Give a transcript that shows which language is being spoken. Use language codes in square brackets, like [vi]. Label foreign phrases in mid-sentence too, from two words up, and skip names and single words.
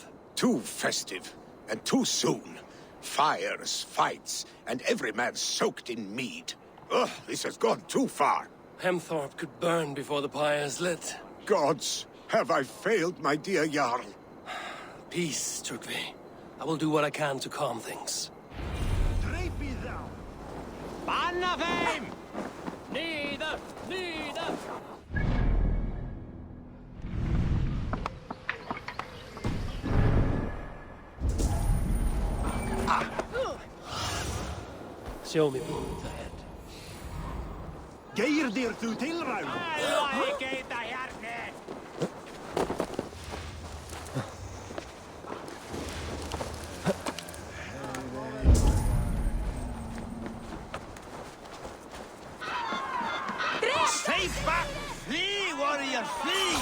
[en] Too festive, and too soon. Fires, fights, and every man soaked in mead. Ugh, this has gone too far. Hemthorpe could burn before the pyre is lit. Gods, have I failed my dear Jarl? Peace, Tryggvi. I will do what I can to calm things. [is] Banna þeim! Niður! Niður! [en] Show me what's ahead. [is] Geir dir þú tilræð? [en] Stay back! Flee, warrior, flee!